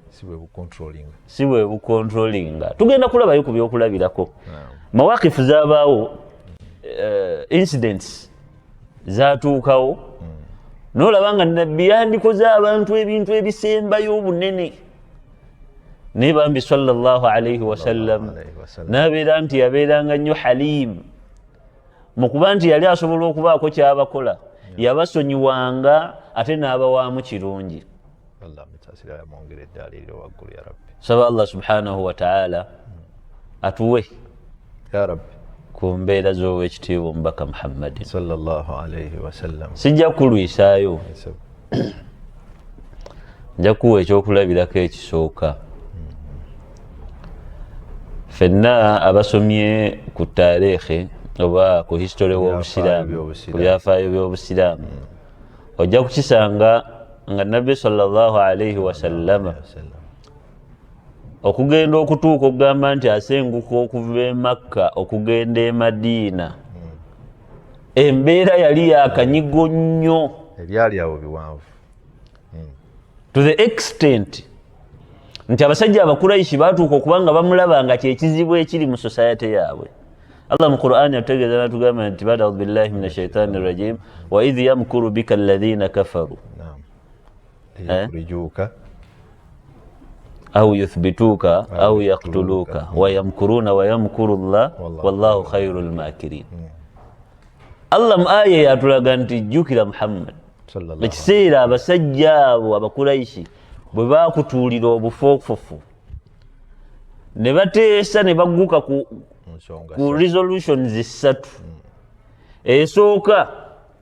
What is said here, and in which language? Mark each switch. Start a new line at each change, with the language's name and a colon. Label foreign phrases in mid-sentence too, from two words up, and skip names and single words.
Ganda: Si bwe bukontrolinga. Tugenda kulabayo ku byokulabirako. Mawakifu zaabaawo, incidents zaatuukawo, n'olaba nga Nabbi yandikoze abantu ebintu ebisembayo obunene. Naye bambi
Arabic: صلى الله عليه وسلم
Ganda: n'abeera nti yabeeranga nnyo halim mu kuba nti yali asobola okubaako ky'abakola, yabasonyiwanga ate n'abawaamu kirungi. Saba
Arabic: الله سبحانه وتعالى
Ganda: atuwe ku mbeera z'owekitiibwa omubaka Muhammadin
Arabic: صلى الله عليه وسلم.
Ganda: Sijja kulwisaayo, nja kuwa ekyokulabirako ekisooka. Fenna abasomye ku taarikhi oba ku history w'Obusiraamu, ku byafaayo by'Obusiraamu, ojja kukisanga nga Nabbi
Arabic: صلى الله عليه وسلم
Ganda: okugenda okutuuka okugamba nti asenguka okuva e Makka okugenda e Madiina, embeera yali yakanyigo nnyo, ebyali awo biwanvu,
English: to the extent
Ganda: nti abasajja abakuraishi baatuuka okuba nga bamulaba nga kyekizibu ekiri mu society yaabwe. Allah mu Qur'ani atutegeeza n'atugamba nti
Arabic: بعد أعوذ بالله من الشيطان الرجيم وإذ يمكر بك الذين كفروا liyukhrijuka أو يثبتوك أو يقتلوك ويمكرون ويمكر الله والله خير الماكرين.
Ganda: Allah mu aya yatulaga nti jjukira Muhammad ekiseera abasajja abo abakuraishi bwe baakutuulira obufoofufu ne bateesa ne bagguka ku resolutions 3. Esooka